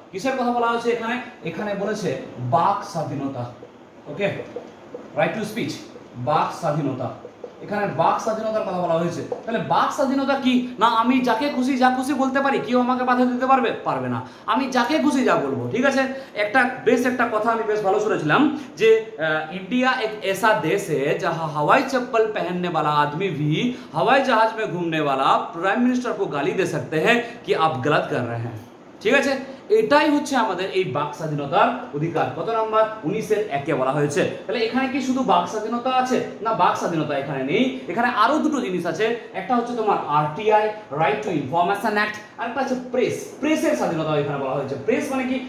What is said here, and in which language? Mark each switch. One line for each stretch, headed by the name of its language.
Bangla: কিসের কথা বলা হয়েছে এখানে? এখানে বলেছে বাক স্বাধীনতা। ওকে, রাইট টু স্পিচ, বাক স্বাধীনতা। এখানে বাক স্বাধীনতার কথা বলা হয়েছে। তাহলে বাক স্বাধীনতা কি না, আমি যাকে খুশি যা খুশি বলতে পারি, কেউ আমাকে বাধা দিতে পারবে না। আমি যাকে খুশি যা বলবো। ঠিক আছে, একটা কথা আমি বেশ ভালো শুনেছিলাম যে
Hindi: इंडिया एक ऐसा देश है जहां हवाई चप्पल पहनने वाला आदमी भी हवाई जहाज में घूमने वाला प्राइम मिनिस्टर को गाली दे सकते हैं कि आप गलत कर रहे हैं।
Bangla: ঠিক আছে, এটাই হচ্ছে আমাদের এই বাক স্বাধীনতার অধিকার। কত নাম্বার? 19-এর 1-এ বলা হয়েছে। তাহলে এখানে কি শুধু বাক স্বাধীনতা আছে? না, বাক স্বাধীনতা এখানে নেই, এখানে আরো দুটো জিনিস আছে। একটা হচ্ছে তোমার RTI, right two information act, আর একটা আছে প্রেস, প্রেসের স্বাধীনতা এখানে বলা হয়েছে। প্রেস মানে কি?